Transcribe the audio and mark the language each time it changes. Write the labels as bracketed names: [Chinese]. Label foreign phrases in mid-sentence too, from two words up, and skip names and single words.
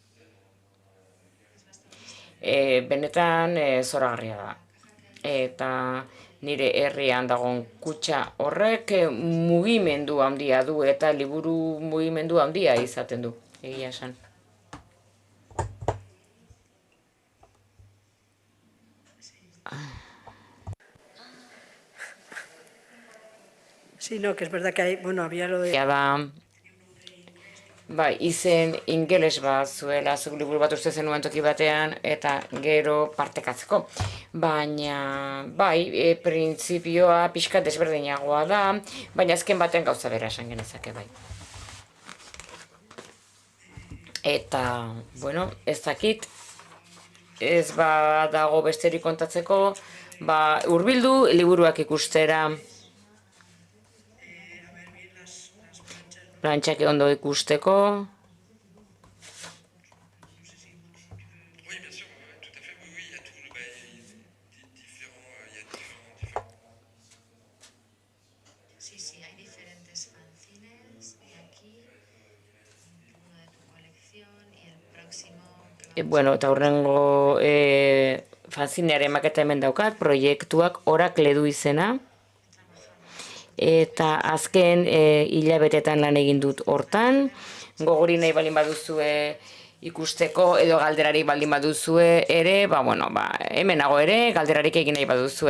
[Basque] Benetan zoragarria da. Eta nire herrian dagoen kutxa horrek mugimendu handia du eta liburu mugimendu handia izaten du, egia esan. [Spanish] Sí, no, que es verdad que hay, había lo de... [Basque] Izen ingeles bat zuela, zuk liburu bat uste zenuen toki batean, eta gero partekatzeko. Baina, printzipioa pixka desberdinagoa da, baina azken baten gauza bera esan genezake bai. Eta, ez dakit, ez dago besterik kontatzeko, hurbildu liburuak ikustera, plantxak ondo ikusteko. [Spanish] Sí, hay diferentes fanzines y aquí uno de tu colección y el próximo que [Basque] Bueno, eta hurrengo fanzinearen maketa hemen daukat, proiektuak Oracle du izena, eta azken hilabetetan lan egin dut hortan, gogori nahi baldin baduzue ikusteko edo galderarik baldin baduzue ere, hemen nago ere, galderarik egin nahi baduzue.